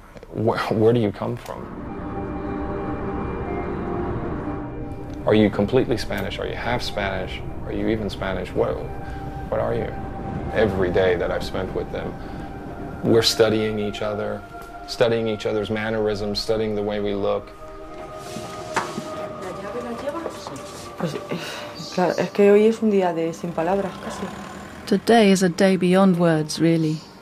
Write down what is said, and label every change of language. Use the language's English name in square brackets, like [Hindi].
[English] Where do you come from? Are you completely Spanish? Are you half Spanish? Are you even Spanish? What are you? Every day that I've spent with them, we're studying each other, studying each other's mannerisms, studying the way we look. [Spanish] Claro, es que hoy es un día de sin palabras casi. [English] Today is a day beyond words, really.